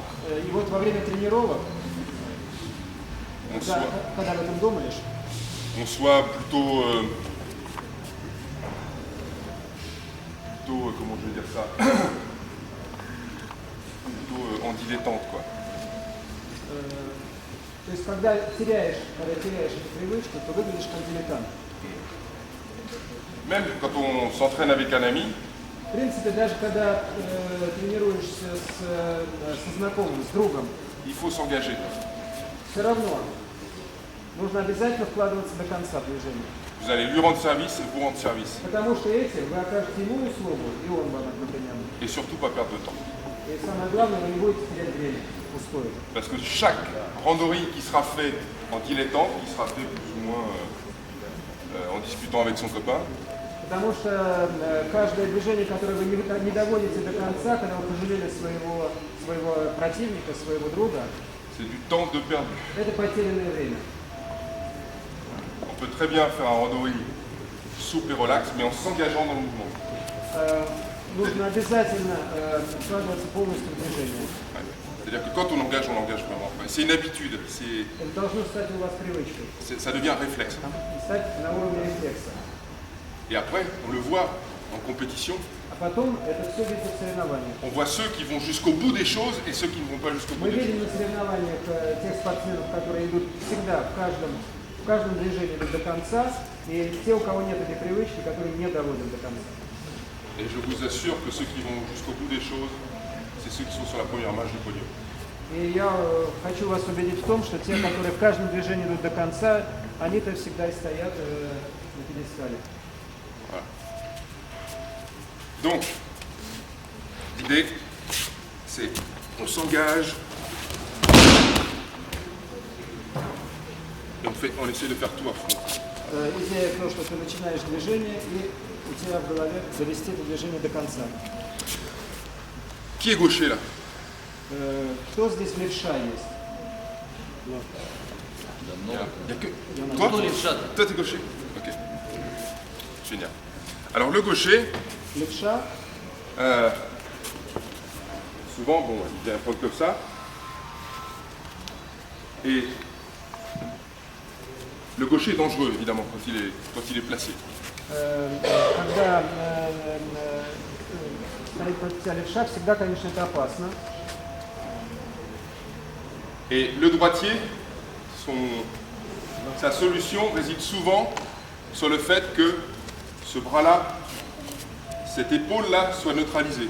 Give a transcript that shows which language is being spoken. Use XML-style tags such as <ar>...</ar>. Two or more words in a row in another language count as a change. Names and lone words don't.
<ru>и вот во время тренировок,</ru> <fr>on soit,</fr> <ru>когда об этом думаешь,</ru> <fr>plutôt, comment je vais dire ça, plutôt en dilettante, quoi.</fr> <ru>то есть когда теряешь эту привычку, то выглядишь как дилетант.</ru> <fr>Même quand on s'entraîne avec un ami,</fr> <ru>В принципе, даже когда тренируешься со знакомым, с другом,</ru> <fr>il faut s'engager.</fr> <ru>все равно нужно обязательно вкладываться до конца в движение.</ru> <fr>Vous allez lui rendre service et vous rendre service.</fr> <ru>Потому что этим вы окажете ему услугу, и он вам одновременно.</ru> <fr>Et surtout pas perdre de temps.</fr> <ru>И самое главное, вы не будете терять время пустое.</ru> <fr>Parce que chaque randonnée qui sera faite en dilettante, qui sera faite plus ou moins en discutant avec son copain,</fr> <ru>Потому что каждое движение, которое вы не доводите до конца, когда вы пожалели своего противника, своего друга,</ru> <fr>c'est du temps de perdu.</fr> <ru>это потерянное время.</ru> <fr>On peut très bien faire un randonnée souple et relax, mais en s'engageant dans le mouvement.</fr> <ru>Нужно обязательно вкладываться полностью в движение.</ru> <fr>Ouais. C'est-à-dire que quand on engage vraiment. C'est une habitude,</fr> <ru>Это должно стать у вас привычкой,</ru> <fr>ça devient un réflexe.</fr> <ru>стать на уровне рефлекса.</ru> <fr>Et après, on le voit en compétition,</fr> <ru>А потом это все видно в соревнованиях.</ru> <fr>on voit ceux qui vont jusqu'au bout des choses et ceux qui ne vont pas jusqu'au bout</fr> <ru>Мы</ru> <fr>des choses.</fr> <ru>видим на соревнованиях тех спортсменов, которые идут всегда, в каждом движении идут до конца, и те, у кого нет этой привычки, которые не доводят до конца.</ru> <fr>Et je vous assure que ceux qui vont jusqu'au bout des choses, c'est ceux qui sont sur la première marche du podium.</fr> <ru>И я хочу вас убедить в том, что те, которые в каждом движении идут до конца, они-то всегда и стоят на пьедестале.</ru> <fr>Voilà. Donc, l'idée, c'est on s'engage et on essaie de faire tout à fond.</fr> <ru>Идея в том, что ты начинаешь движение, и у тебя в голове довести это движение до конца.</ru> <fr>Qui est gaucher là?</fr> <ru>Кто здесь левша есть?</ru> <fr>Il y a que... Il y en a Toi</fr> <ru>Кто левша?</ru> <fr>Toi t'es gaucher? Ok. Génial. Alors le gaucher,</fr> <ru>Левша,</ru> <fr>souvent, bon, il vient prendre comme ça. Et le gaucher est dangereux, évidemment, quand il est placé.</fr> <ru>когда стоит против тебя левша, всегда, конечно, это опасно.</ru> <fr>Et le droitier, sa solution réside souvent sur le fait que ce bras-là cette épaule-là soit neutralisée.</fr>